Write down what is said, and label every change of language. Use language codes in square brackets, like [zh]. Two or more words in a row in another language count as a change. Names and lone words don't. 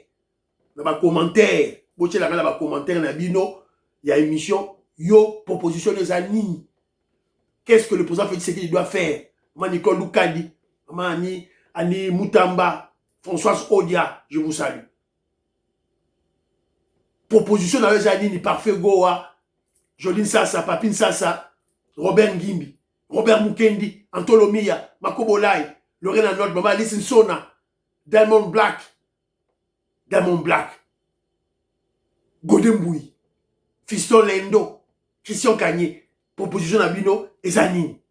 [fr] Dans les commentaires, il y a émission, yo, proposition des amis. Qu'est-ce que le président Félix Tshisekedi doit faire? Nicole Loukadi, Annie Moutamba, Françoise Odia, je vous salue. Proposition dans les années, Parfait Goa, Joline Sassa, Papine Sassa, Robert Ngimbi, Robert Mukendi, Antolomia, Makobolai, Lorena Nord, Mama Alice Sona, Diamond Black, Godemboui, Fiston Lendo, Christian Kanye, proposition d'Abino et Zanine.